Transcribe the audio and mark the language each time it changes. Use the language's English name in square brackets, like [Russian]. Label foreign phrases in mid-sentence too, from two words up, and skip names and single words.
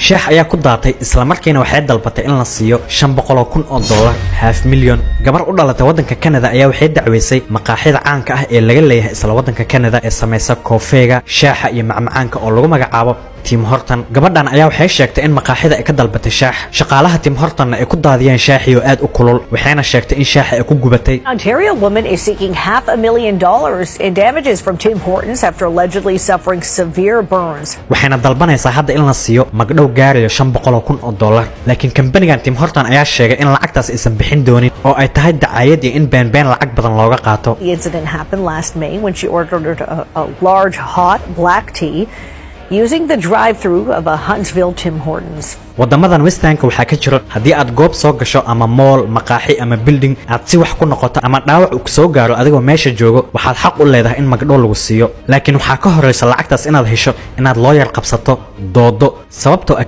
[Somali] شاح ayaa ku daatay isla markiina waxay dalbatay in la siiyo $500,000 [English] half million [Somali] gabar u dhalatay wadanka Canada ayaa waxay dacweysay maqaaxida caanka ah ee laga leeyahay isla wadanka Canada ee sameeysa koofeega shaaha iyo macmacaanka oo lagu magacaabo Tim Horton gabadhan ayaa waxay sheegtay in maqaaxida ay ka dalbatay shaax shaqaalaha Tim Horton ay ku daadiyeen shaaxiyo aad u kulul waxayna sheegtay in shaaxa ay ku gubatay. [English] Ontario woman is seeking $500,000 in damages from Tim Hortons after allegedly suffering severe burns. [Somali] waxayna dalbanaysaa hadda in la siiyo magdhow gaarayo $500,000 laakiin company-gan Tim Horton ayaa sheegay in lacagtaas aysan bixin doonin oo ay tahay dacaayad iyo in been lacag badan looga qaato. [English] The incident happened last May when she ordered a large hot black tea using the drive-through of a Huntsville Tim Hortons. [Somali] wadamadan Western-ka waxa ka jiro hadii aad goob soo gasho ama mall maqaaxi ama building aad si wax ku noqoto ama dhaawac uu soo gaaro adigoo meesha joogo waxaad xaq u leedahay in magdhow lagu siiyo laakiin waxa ka horeysa lacagtaas inaad hesho inaad lawyer qabsato doodo sababtoo